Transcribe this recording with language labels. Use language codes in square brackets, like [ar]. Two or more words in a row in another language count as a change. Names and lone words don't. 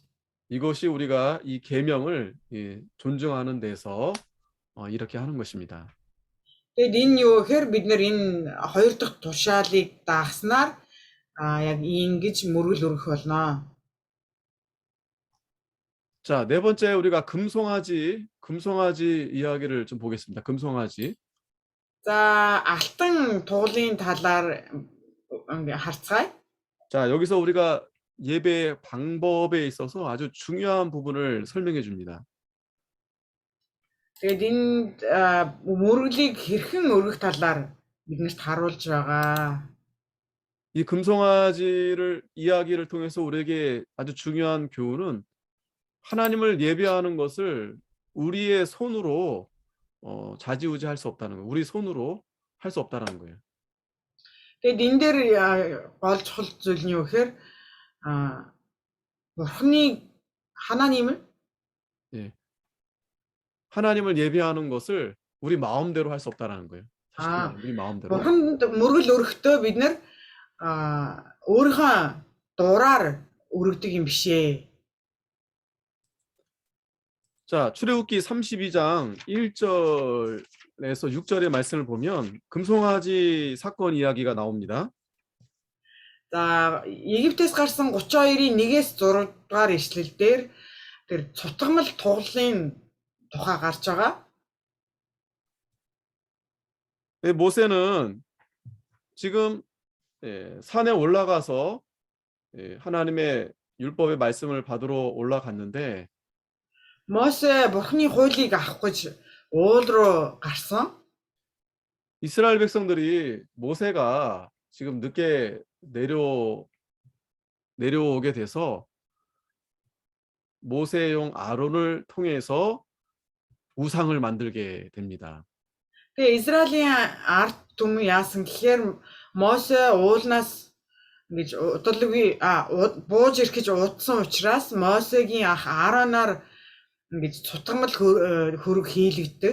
[ko] 이것이 우리가 이 계명을 존중하는 데서 이렇게 하는 것입니다. [mn] Тэгээд энэ юу гэхээр бид нэр энэ хоёр дахь тушаалыг дагснаар яг ингэж мөргөл өргөх болно. [ko] 자, 네 번째 우리가 금송아지 이야기를 좀 보겠습니다. 금송아지. [mn] За, алтан тугалын талаар харцгаая. [ko] 자, 여기서 우리가 예배 방법에 있어서 아주 중요한 부분을 설명해 줍니다. [mn] Тэгээд энэ мөрөглийг хэрхэн өргөх талаар биднэрт харуулж байгаа. [ko] 이 금송아지를 이야기를 통해서 우리에게 아주 중요한 교훈은 하나님을 예배하는 것을 우리의 손으로 좌지우지할 수 없다는 거예요. 우리 손으로 할 수 없다라는 거예요. [mn] Тэгээд энэ дээр гол чухал зүйл нь юу гэхээр бурхны 하나님을 [ko] 예. 하나님을 예배하는 것을 우리 마음대로 할 수 없다라는 거예요. 사실 아, 우리 마음대로. [mn] бурханд мөргөл өргөхдөө бид нэр өөрийнхөө дураар өргөдөг юм биш ээ. [ko] 자, 출애굽기 32장 1절에서 6절의 말씀을 보면 금송아지 사건 이야기가 나옵니다. [mn] За, Египтээс гарсан 32-ийн 1-ээс 6 дугаар ишлэл дээр тэр цутгамал тугалын тухай гарч байгаа. [ko] 모세는 지금 산에 올라가서 하나님의 율법의 말씀을 받으러 올라갔는데 [mn] Мосе бурхны хуулийг авах гэж уул руу гарсан. [ko] 이스라엘 백성들이 모세가 지금 늦게 내려오게 돼서 모세용 아론을 통해서 우상을 만들게 됩니다. [mn] Тэгээ Израилийн ард түмэн яасан гэхээр Мосе уулнаас ингэж удалгүй бууж ирэх гэж утсан учраас Мосегийн ах Ааронаар ингэж цутгамал хөрөг хийлэгддэг.